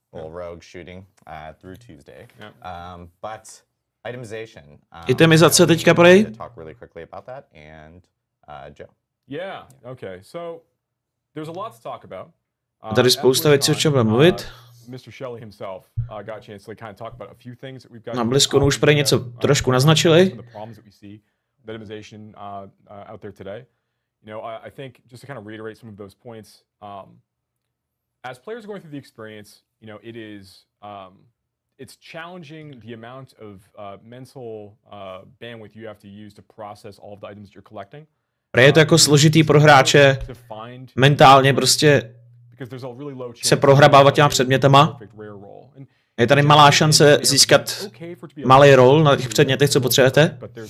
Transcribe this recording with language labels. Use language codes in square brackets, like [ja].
[en] Little rogue shooting through Tuesday. But itemization. [cs] Itemizace teďka prej. [en] Talk really quickly about that, and Joe. Yeah. Okay. So there's a lot to talk about. [cs] Tady spousta věcí, o čem budeme mluvit. [en] Mr. Shelley himself got a chance to kind of talk about a few things that we've got. [cs] Na BlizzConu už prej něco trošku naznačili. [en] The problems that we see with itemization out there today. I think just to kind of reiterate some of those points. As players are going through the experience, it is. It's challenging the amount of mental bandwidth you have to use to process all of the items you're collecting. [cs] Je to jako složitý pro hráče mentálně prostě se prohrabávat těma předmětama. Je tady malá šance získat malý roll na těch předmětech, co potřebujete.